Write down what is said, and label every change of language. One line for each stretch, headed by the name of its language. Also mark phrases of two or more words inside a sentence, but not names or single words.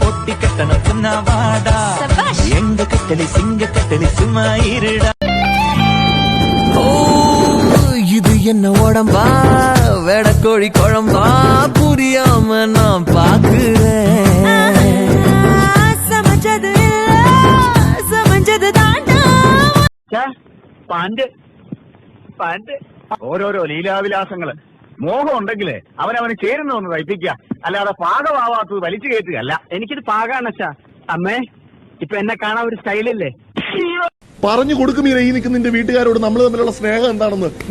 Tamil: பொட்டி கட்டணும் சொன்னா வாடா எங்க கட்டளை சிங்க கட்டளை சும்மா இருடா இது என்ன உடம்பா வெடக்கோழி குழம்பா புரியாம நான் பாக்குறேன் சமைச்சது சமைச்சது தாண்டா
Malayalam: പാന്റ് ഓരോരോ ലീലാവിലാസങ്ങള് മോഹം ഉണ്ടെങ്കിലേ അവനവന് ചേരുന്ന ഒന്ന് തയ്പ്പിക്കുക അല്ലാതെ പാകമാവാത്തത് വലിച്ചു കയറ്റുകയല്ല. എനിക്കിത് പാകാണച്ചാ. അമ്മേ ഇപ്പൊ എന്നെ കാണാൻ ഒരു സ്റ്റൈലില്ലേ? പറഞ്ഞു കൊടുക്കും ഈ നിൽക്കുന്ന നിന്റെ വീട്ടുകാരോട് നമ്മൾ തമ്മിലുള്ള സ്നേഹം എന്താണെന്ന്.